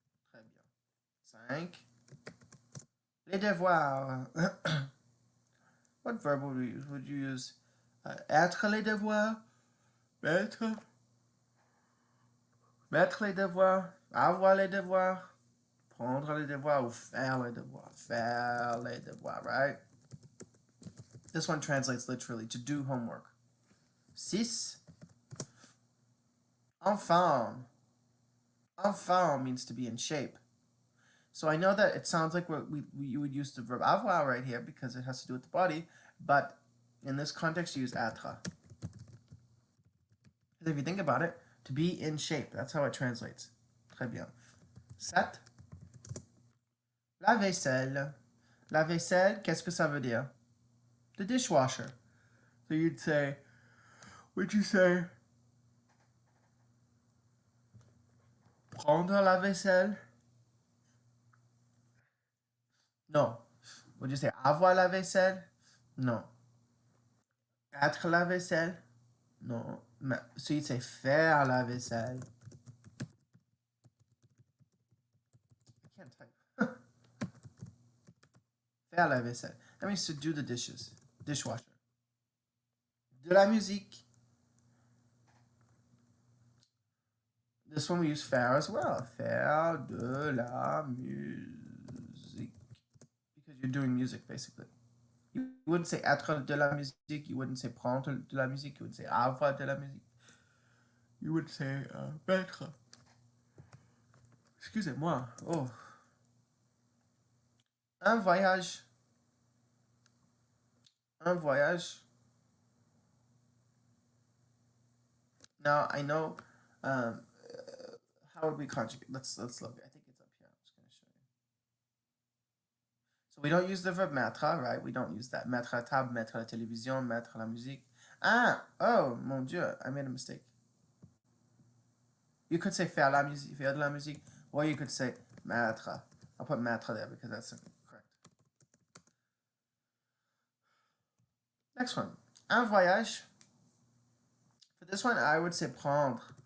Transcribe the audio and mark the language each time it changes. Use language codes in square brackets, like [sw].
[fr] Très bien. [en] 5. Les devoirs. What verb would we use? Would you use [fr] être les devoirs? Mettre les devoirs? Avoir les devoirs, prendre les devoirs, ou faire les devoirs. Faire les devoirs, right? [en] This one translates literally to do homework. 6. En forme. En forme means to be in shape. So I know that it sounds like you would use the verb avoir right here because it has to do with the body, but in this context you use être. Because if you think about it, to be in shape, that's how it translates. [fr] Très bien. 7. La vaisselle. La vaisselle, qu'est-ce que ça veut dire? [en] The dishwasher. So you'd say, would you say [fr] prendre la vaisselle? [en] No. Would you say [fr] avoir la vaisselle? [en] No. [fr] Être la vaisselle? [en] No. So you'd say [fr] faire la vaisselle. [en] I can't type. [fr] Faire la vaisselle. [en] That means to do the dishes. Dishwasher. [fr] De la musique. [en] This one we use faire as well. [fr] Faire de la musique. [en] Because you're doing music, basically. You wouldn't say [fr] être de la musique. [en] You wouldn't say [fr] prendre de la musique. [en] You would say [fr] avoir de la musique. [en] You would say mettre. [fr] Excusez-moi. [en] Oh. [fr] Un voyage. Un voyage. [en] Now I know. How would we conjugate? Let's look. I think it's up here. I'm just going to show you. So we don't use the verb mettre, right? We don't use that. [fr] Mettre à table, mettre la télévision, mettre la musique. [en] Ah, [fr] oh mon Dieu, [en] I made a mistake. You could say [fr] faire la musique, faire de la musique, [en] or you could say mettre. I'll put mettre there because that's correct. Next one. [fr] Un voyage. [en] For this one, I would say prendre.